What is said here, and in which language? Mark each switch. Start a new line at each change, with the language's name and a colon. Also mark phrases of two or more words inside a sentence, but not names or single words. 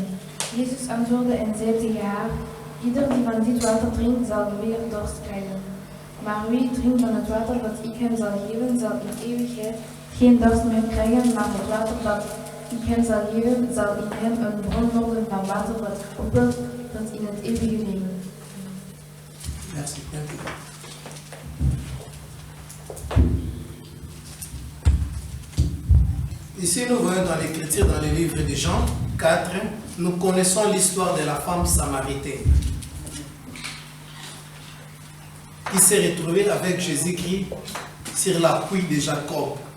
Dutch: Jezus antwoordde en zei tegen haar, ieder die van dit water drinkt zal weer dorst krijgen. Maar wie drinkt van het water dat ik hem zal geven, zal in eeuwigheid geen dorst meer krijgen, maar het water dat ik hem zal geven, zal in hem een bron worden van water dat opwelt tot in het eeuwige leven.
French: Merci. Ici, nous voyons dans l'Écriture, dans le livre de Jean 4, nous connaissons l'histoire de la femme samaritaine qui s'est retrouvée avec Jésus-Christ sur la puits de Jacob.